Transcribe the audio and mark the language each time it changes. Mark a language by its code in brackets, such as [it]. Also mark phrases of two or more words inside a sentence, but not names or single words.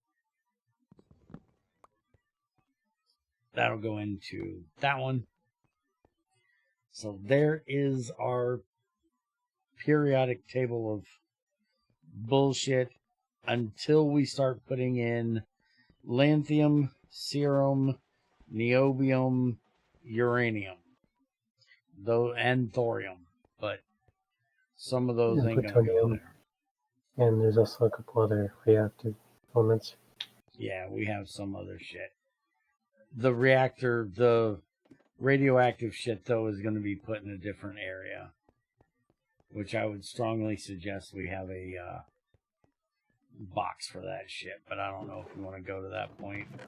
[en] That'll go into that one. So there is our periodic table of bullshit until we start putting in lanthanum, cerium, niobium, uranium, though, and thorium. But some of those And ain't gonna go plutonium. there. And there's also a couple other reactive elements. Yeah, we have some other shit. The reactor, the radioactive shit, though, is going to be put in a different area, which I would strongly suggest we have a box for that shit, but I don't know if we want to go to that point.